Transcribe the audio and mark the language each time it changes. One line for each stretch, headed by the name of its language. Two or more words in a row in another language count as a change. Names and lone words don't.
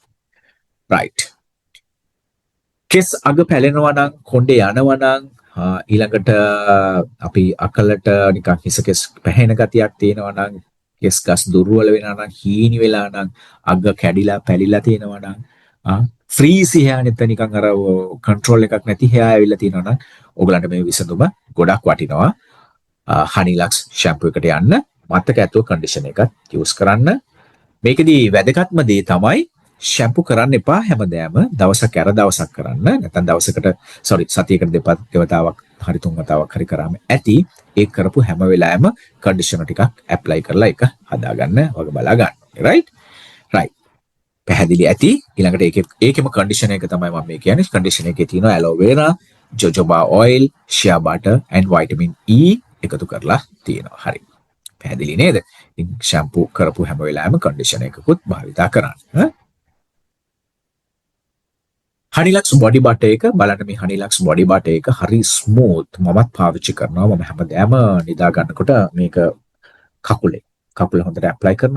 Sinhala: right. කෙස් අග පැලෙනවා නම්, කොණ්ඩේ යනවා නම්, ඊළඟට අපි අකලට නිකන් හිස කෙස් පැහෙන ගතියක් තියෙනවා නම්, කෙස් ගස් දුර්වල වෙනවා නම්, හීනි වෙලා නම්, අග කැඩිලා පැලිලා තියෙනවා නම්, ෆ්‍රීසි hair නැත්නම් නිකන් අර control එකක් නැති hair ඇවිල්ලා තියෙනවා නම් ඔයගලන්ට මේ විසඳුම ගොඩක් වටිනවා. Honeylux shampoo එකට යන්න, මතක ඇතුව conditioner එකත් use කරන්න. මේකෙදී වැදගත්ම දේ තමයි shampoo කරන්න එපා හැමදාම. දවසක් ඇර දවසක් කරන්න. නැත්නම් දවසකට සතියකට දෙවතාවක් හරි තුන් වතාවක් හරි කරාම ඇති. ඒක කරපු හැම වෙලාවෙම conditioner ටිකක් apply කරලා ඒක හදාගන්න වගේ බලා ගන්න. right. පැහැදිලි ඇති. ඊළඟට ඒකෙම conditioner එක තමයි මම මේ කියන්නේ. conditioner එකේ තියෙනවා
English: aloe vera, jojoba oil, shea butter and vitamin E
Sinhala: එකතු කරලා තියෙනවා. හරි. පැහැදිලි නේද? ඉතින් shampoo කරපු හැම වෙලාවෙම conditioner එකකුත් භාවිතා කරන්න. Honeylux
English: body butter
Sinhala: එක බලන්න. මේ Honeylux
English: body butter
Sinhala: එක හරි smooth. මමත් පාවිච්චි කරනවා. මම හැමදාම නිදා ගන්නකොට මේක කකුල හොඳට apply කරනවා.